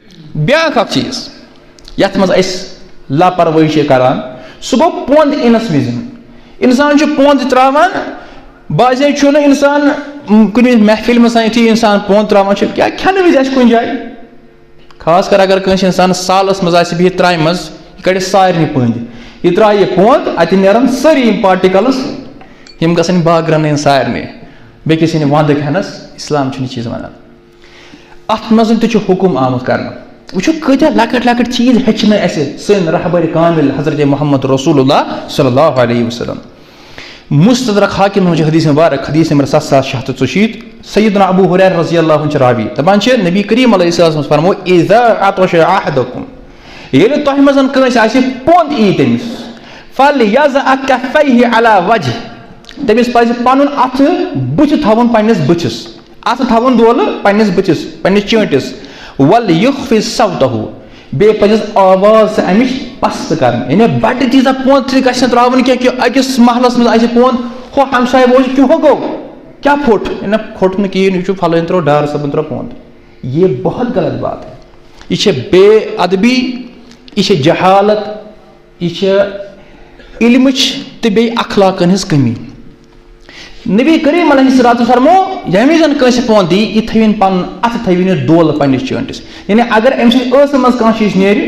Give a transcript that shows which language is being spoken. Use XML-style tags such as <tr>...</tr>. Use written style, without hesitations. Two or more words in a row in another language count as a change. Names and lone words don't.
<ks>بیاکھ اکھ چیز یتھ منٛز أسۍ لاپروٲہی چھِ کران سُہ گوٚو پوٚنٛد یِنس وِزِ اِنسان چھُ پوٚنٛد تراوان باسے چھُنہٕ اِنسان کُنہِ محفِل منٛز یُتھُے اِنسان پوٚنٛد تراوان چھُ کیٛاہ کھٮ۪نہٕ وِزِ آسہِ کُنہِ جایہِ خاص کر اگر کٲنٛسہِ اِنسانس سالس منٛز آسہِ بِہِتھ ترامہِ منٛز یہِ کڑِ سارنٕے پٔنٛدۍ یہِ ترٛایہِ یہِ پوٚنٛد اَتہِ نیرن سٲری یِم پاٹِکلٕز یِم گژھن بٲگرن یِن سارنٕے بیٚکِس یِنہِ ونٛدٕ کھٮ۪نس اسلام چھُنہٕ یہِ چیٖز ونان اتھ منٛز تہِ چھُ حُکُم آمُت کرنہٕ وٕچھو کۭتیاہ لۄکٕٹۍ لۄکٕٹۍ چیٖز ہیٚچھنٲے اَسہِ سٲنۍ رہبر کامل حضرت محمد رسول</ks> <ar>اللہ صلی اللہ علیہ وسلم</ar> <ks>مستدرک حاکم ہٕنٛز حدیث مبارک حدیث نمبر 7646 سیدنا ابو ہریرہ</ks> <ar>رضی اللہ عنہ</ar> <ks>چھِ راوی دپان چھِ نبی کریم</ks> <ar>علیہ السلام</ar> <ks>فرمو</ks> <ar>اذا عطش</ar> <ks>احدکم ییٚلہِ تۄہہِ منٛز کٲنٛسہِ آسہِ پوٚنٛد یی تٔمِس</ks> <ar>فلیضع کفیہ علی وجہ</ar> <ks>تٔمِس پزِ پنُن اتھٕ بٕتھِ تھاوُن پننِس بٕتھِس اتھٕ تھاوُن دولہٕ پننِس بٕتھِس پننِس چٲنٛٹِس</ks> <ar>ولیخفض صوتہ</ar> <ks>بیٚیہِ پزٮ۪س آواز امِچ پست کرٕنۍ یعنی بڑٕ تیٖژاہ پوٚنٛد تہِ گژھِ نہٕ تراوٕنۍ کینٛہہ کہ أکِس محلس منٛز آسہِ پوٚنٛد ہُہ ہمساے بوزِ کیٛاہ گوٚو کیٛاہ پھوٚٹ نہ پھوٚٹ نہٕ کِہیٖنۍ یہِ چھُ فلٲنۍ ترٛوو ڈار صٲبن ترٛوو پوٚنٛد</ks> <ur>یہ بہت غلط بات ہے</ur> <ks>یہ چھِ بے ادبی یہ چھِ جہالت یہ چھِ علمٕچ تہٕ بیٚیہِ اخلاقن ہٕنٛز کٔمی نبی کریم</ks> <ar>علیہ الصلوۃ</ar> <ks>فرمو ییٚمہِ وِزِ کٲنٛسہِ پوٚنٛد یی یہِ تھٲوِنۍ پنُن اتھٕ تھٲوِنۍ یہِ دولہٕ پننِس چٲنٛٹِس یعنی اگر أمۍ سٕنٛدِ ٲسہٕ منٛز کانٛہہ چیٖز نیرِ</ks>